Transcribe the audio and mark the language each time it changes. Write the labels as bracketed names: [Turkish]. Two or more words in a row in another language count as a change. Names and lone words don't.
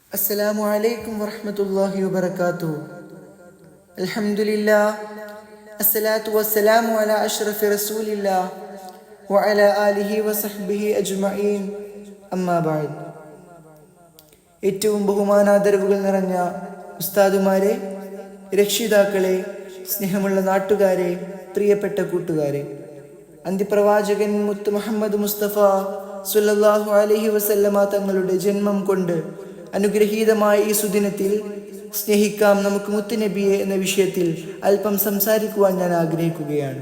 [Arabic] السلام عليكم ورحمة الله وبركاته. الحمد لله الصلاة والسلام على أشرف رسول الله وعلى آله وصحبه أجمعين أما بعد. [Malayalam] ഏറ്റവും ബഹുമാനാദരവുകൾ നിറഞ്ഞ ഉസ്താദുമാരെ, രക്ഷിതാക്കളെ, സ്നേഹമുള്ള നാട്ടുകാരെ, പ്രിയപ്പെട്ട കൂട്ടുകാരെ, അന്ത്യപ്രവാചകൻ മുത്ത് മുഹമ്മദ് മുസ്തഫ [Arabic] صلى الله عليه وسلم [Malayalam] തങ്ങളുടെ ജന്മം കൊണ്ട് അനുഗ്രഹീതമായ ഈ സുദിനത്തിൽ സ്നേഹിക്കാം നമുക്ക് മുത്തുനബിയെ എന്ന വിഷയത്തിൽ അല്പം സംസാരിക്കുവാൻ ഞാൻ ആഗ്രഹിക്കുകയാണ്.